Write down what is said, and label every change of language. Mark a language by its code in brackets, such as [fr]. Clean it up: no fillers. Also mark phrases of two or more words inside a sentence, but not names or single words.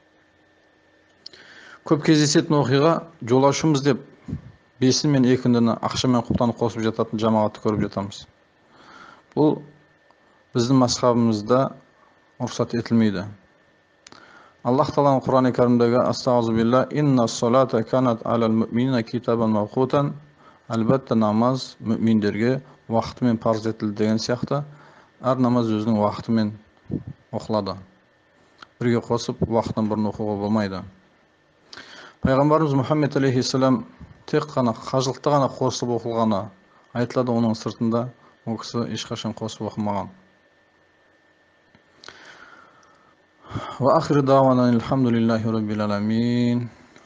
[kk] Көп кездесетін оқиға: жолаушымыз деп 5 мен 2-ні ақшамен құптанып қосып жататын жамағатты көріп жатамыз. Бұл біздің мазхабымызда рұқсат етілмейді. Аллах Тағаланың Құран-ы Кәрімдегі: "Астағфирулла, [ar] إن الصلاة كانت على المؤمنين كتابا موقوتا", [kk] әлбәттә намаз муъминдерге уақытымен парыз етілді деген сияқты, әр намаз өзінің уақытымен оқылады. Бірге қосып уақытынан бұрын оқуға болмайды. Пайғамбарымыз Мұхаммед алейхиссалам тек қана қажылықты ғана қосып оқылғаны айтылады, оның сыртында ол кісі ешқашан қосып оқымаған. [ar] وآخر دعوانا الحمد لله رب العالمين.